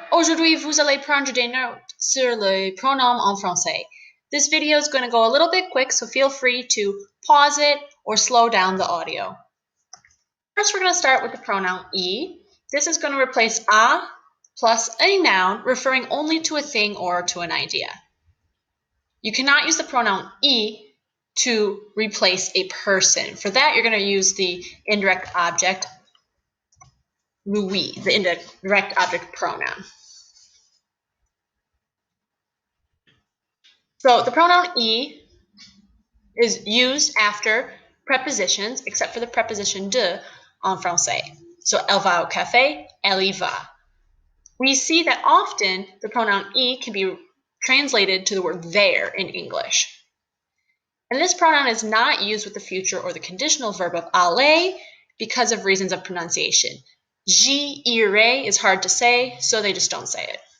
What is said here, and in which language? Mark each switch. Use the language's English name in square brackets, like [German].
[French] Aujourd'hui, vous allez prendre des notes sur les pronoms en français. [English] This video is going to go a little bit quick, so feel free to pause it or slow down the audio. First, we're going to start with the pronoun I. This is going to replace a plus a noun referring only to a thing or to an idea. You cannot use the pronoun I to replace a person. For that, you're going to use the indirect object lui, the indirect object pronoun. So the pronoun I is used after prepositions, except for the preposition de en français. So [French] elle va au café, elle y va. [English] We see that often the pronoun I can be translated to the word there in English. And this pronoun is not used with the future or the conditional verb of aller because of reasons of pronunciation. J'irai is hard to say, so they just don't say it.